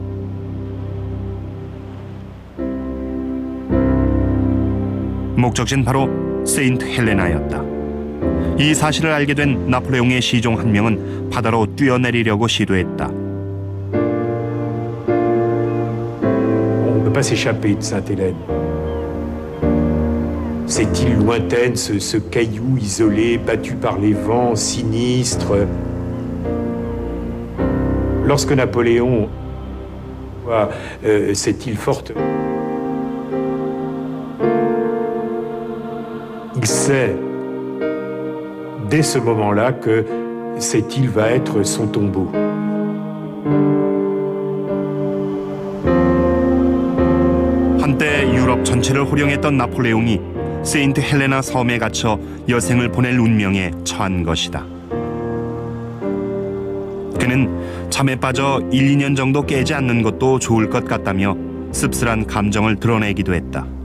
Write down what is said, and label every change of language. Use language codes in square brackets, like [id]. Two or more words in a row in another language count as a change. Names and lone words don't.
[ko] 목적지는 바로 세인트 헬레나였다. 이 사실을 알게 된 나폴레옹의 시종 한 명은 바다로 뛰어내리려고 시도했다. [fr] pas s'échapper de Sainte-Hélène. Cette île lointaine, ce caillou isolé, battu par les vents, sinistre. Lorsque Napoléon voit cette île forte, il sait, dès ce moment-là, que cette île va être son tombeau. [ko] 한때 유럽 전체를 호령했던 나폴레옹이 세인트 헬레나 섬에 갇혀 여생을 보낼 운명에 처한 것이다. 그는 잠에 빠져 1, 2년 정도 깨지 않는 것도 좋을 것 같다며 씁쓸한 감정을 드러내기도 했다.